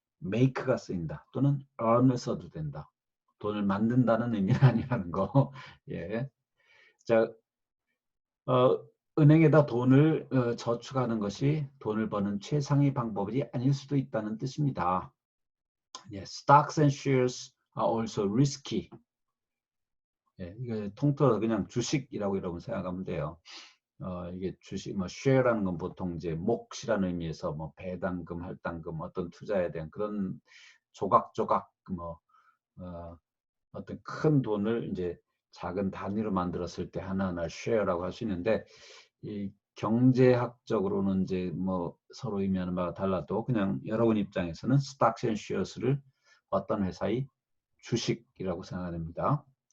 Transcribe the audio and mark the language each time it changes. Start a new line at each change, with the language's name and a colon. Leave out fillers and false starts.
Korean: make가 쓰인다 또는 earn을 써도 된다. 돈을 만든다는 의미는 아니라는 거. 예. 자, 은행에다 돈을 저축하는 것이 돈을 버는 최상의 방법이 아닐 수도 있다는 뜻입니다.
English: 예, stocks and shares are also risky.
Korean: 예, 이거 통틀어서 그냥 주식이라고 여러분 생각하면 돼요. 이게 주식, share라는 건 보통 이제 몫이라는 의미에서 배당금, 할당금, 어떤 투자에 대한 그런 조각조각 어떤 큰 돈을 이제 작은 단위로 만들었을 때 하나하나 share라고 할 수 있는데 이 경제학적으로는 이제 서로 의미하는 바가 달라도 그냥 여러분 입장에서는 stocks and shares를 어떤 회사의 주식이라고 생각됩니다.